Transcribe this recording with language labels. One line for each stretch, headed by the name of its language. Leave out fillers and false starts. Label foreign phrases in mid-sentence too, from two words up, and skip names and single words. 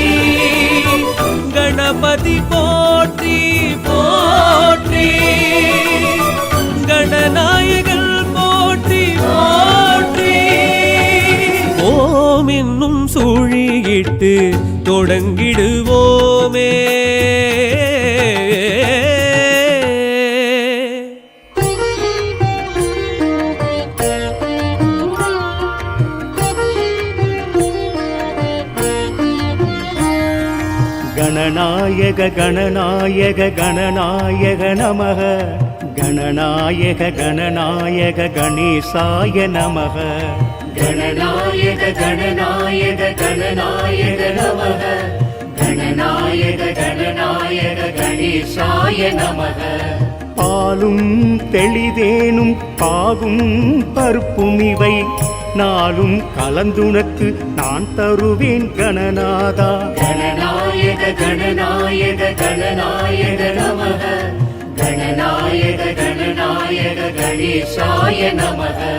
Tamil: கணபதி போற்றி போற்றி கணநாயகன் போற்றி போற்றி. ஓம் என்னும் சூழியிட்டு தொடங்கிடுவோமே.
Sanskrit: गणनायक गणनायक गणनायक नमः गणनायक गणनायक गणेशाय नमः गणनायक गणनायक गणनायक नमः गणनायक गणनायक गणेशाय नमः
Tamil: பாலும் தெளிதேனும் பாகும் பருப்பும் இவை நாளும் கலந்துனக்கு நான் தருவேன் கணநாதா.
Sanskrit: गणनायक गणनायक गणनायक नमः गणनायक गणनायक गणेशाय नमः.